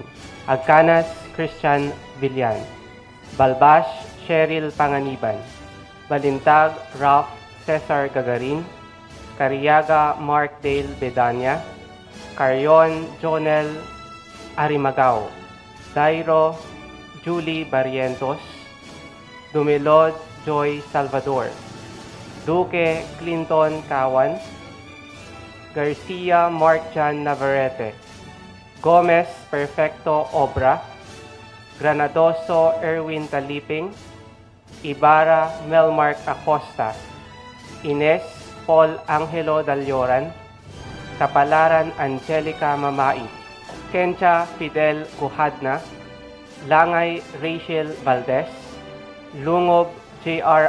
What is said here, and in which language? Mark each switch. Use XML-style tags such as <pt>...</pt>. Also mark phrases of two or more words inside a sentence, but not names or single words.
<tl>Agcanas Christian Villan. Balbash Cheryl Panganiban. Balintag Ralph Cesar Gagarin. Cariaga Mark Dale Bedania. Carrion Jonel Arimagao. Dairo Julie Barrientos. Dumilod Joy Salvador. Duque Clinton Kawan. Garcia Mark-Jan Navarrete, Gomez Perfecto Obra, Granadoso Erwin Taliping, Ibarra Melmark Acosta, Ines Paul Angelo Dalyoran, Kapalaran Angelica Mamai, Kencha Fidel Kuhadna, Langay Rachel Valdez, Lungob J.R.</tl>